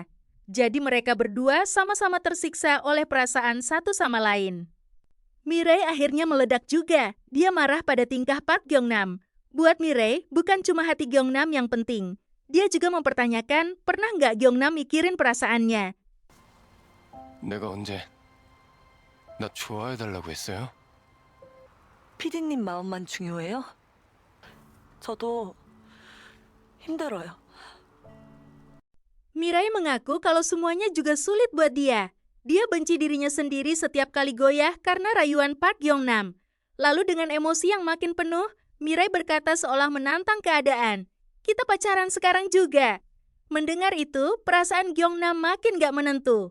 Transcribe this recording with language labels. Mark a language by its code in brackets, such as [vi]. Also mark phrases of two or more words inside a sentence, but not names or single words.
[id] Jadi mereka berdua sama-sama tersiksa oleh perasaan satu sama lain. Mirai akhirnya meledak juga. Dia marah pada tingkah Park Gyeong-nam. Buat Mirai, bukan cuma hati Gyeong-nam yang penting. Dia juga mempertanyakan, pernah nggak Gyeong-nam mikirin perasaannya? [ko] 내가 언제 나 좋아해달라고 했어요? 피디님 마음만 중요해요? 저도 힘들어요. [id] Mirai mengaku kalau semuanya juga sulit buat dia. Dia benci dirinya sendiri setiap kali goyah karena rayuan Park Gyeong-nam. Lalu dengan emosi yang makin penuh, Mirai berkata seolah menantang keadaan. Kita pacaran sekarang juga. Mendengar itu, perasaan Gyeong-nam makin gak menentu.